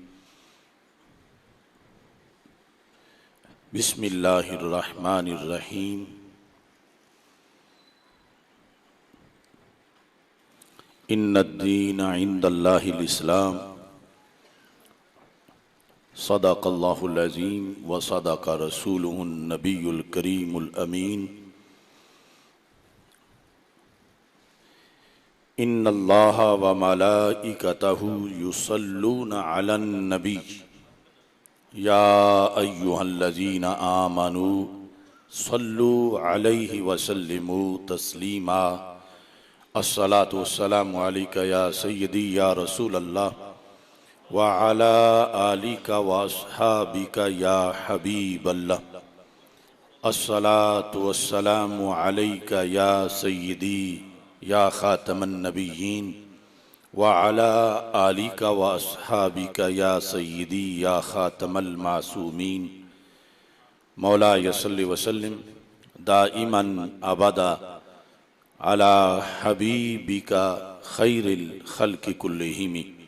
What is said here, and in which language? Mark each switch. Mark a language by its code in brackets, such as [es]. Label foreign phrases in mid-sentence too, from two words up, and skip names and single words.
[ar] بسم الله الرحمن الرحيم. إن الدين عند الله الإسلام. صدق الله العظيم وصدق رسوله النبي الكريم الأمين. إن الله وملائكته يصلون على النبي يا أيها الذين آمنوا صلوا عليه وسلموا تسليما. الصلاة والسلام عليك يا سيدي يا رسول الله وعلى آلك وأصحابك يا حبيب الله. الصلاة والسلام عليك يا سيدي يا خاتم النبيين وعلى آلك وأصحابك يا سيدي يا خاتم المعصومين. مولاي صل وسلم دائما أبدا على حبيبك خير الخلق كلهم.